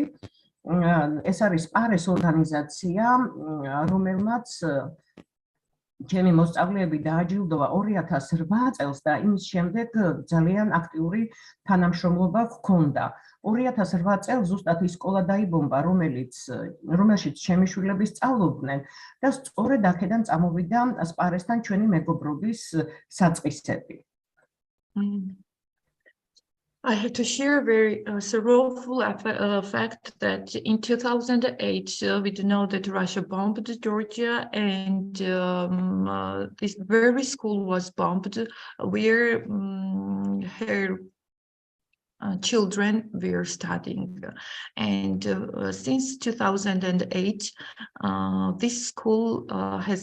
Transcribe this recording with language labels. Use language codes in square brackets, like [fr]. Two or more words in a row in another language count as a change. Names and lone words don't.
[ka] ეს არის პარეს ორგანიზაცია რომელმაც ჩემი მოსწავლეები დააჯილდოვა 2008 წელს და იმის შემდეგ ძალიან აქტიური თანამშრომლობა ჰქონდა. 2008 წელს ზუსტად ის სკოლა დაიბომბა, რომელშიც ჩემი შვილები სწავლობდნენ და სწორედ აქედან წამოვიდა სპარესთან ჩვენი მეგობრობის საწყისები. [en] I have to share a very sorrowful fact that in 2008 we do know that Russia bombed Georgia and this very school was bombed where her children were studying, and since 2008 this school has